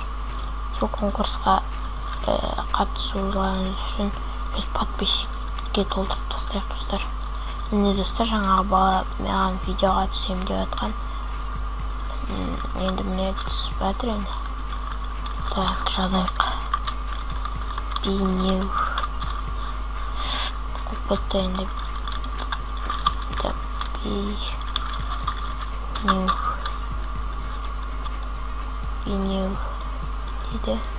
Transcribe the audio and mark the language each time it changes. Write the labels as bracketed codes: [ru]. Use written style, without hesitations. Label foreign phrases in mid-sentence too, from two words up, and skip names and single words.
[kk] Сол конкурсқа қатысуларыңыз үшін 100 подписчикке толтырып тастайық достар. Міне достар, жаңағы бала маған видеоға түсем деп жатқан. Енді міне түсіп жатыр енді. Так, жазайық. [en] Be new. [kk] Көпетті енді. [en] Be new [kk] дейді.